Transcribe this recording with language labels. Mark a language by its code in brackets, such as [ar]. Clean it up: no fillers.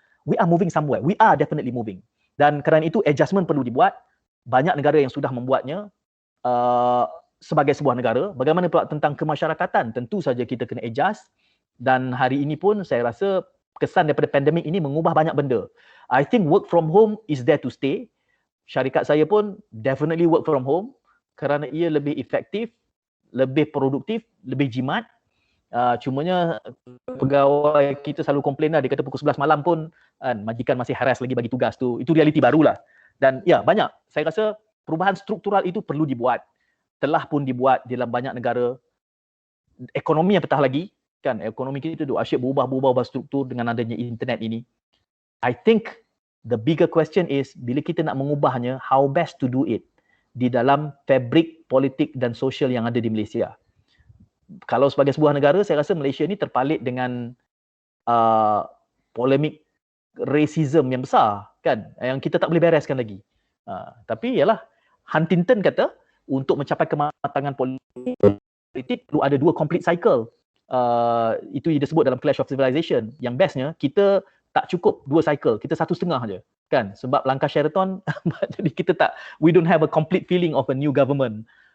[en] We are moving somewhere. We are definitely moving. [ms] Dan kerana itu adjustment perlu dibuat. Banyak negara yang sudah membuatnya sebagai sebuah negara. Bagaimana pula tentang kemasyarakatan? Tentu saja kita kena adjust. Dan hari ini pun saya rasa kesan daripada pandemik ini mengubah banyak benda. [en] I think work from home is there to stay. [ms] Syarikat saya pun [en] definitely work from home [ms] kerana ia lebih efektif, lebih produktif, lebih jimat. Cumanya pegawai kita selalu komplain lah, dia kata pukul 11 malam pun majikan masih harass lagi bagi tugas tu. Itu realiti barulah. Dan ya, banyak. Saya rasa perubahan struktural itu perlu dibuat. Telah pun dibuat dalam banyak negara. Ekonomi yang petah lagi, kan? Ekonomi kita tu asyik berubah struktur dengan adanya internet ini. [en] I think the bigger question is, [ms] bila kita nak mengubahnya, [en] how best to do it [ms] di dalam fabrik politik dan sosial yang ada di Malaysia. Kalau sebagai sebuah negara, saya rasa Malaysia ni terpalit dengan polemik racism yang besar, kan, yang kita tak boleh bereskan lagi. Tapi ialah Huntington kata, untuk mencapai kematangan politik perlu ada 2 complete cycle. Itu disebut dalam Clash of Civilization. Yang bestnya, kita tak cukup 2 cycle, kita 1.5 je, kan? Sebab langkah Sheraton, jadi kita [en] we don't have a complete feeling of a new government.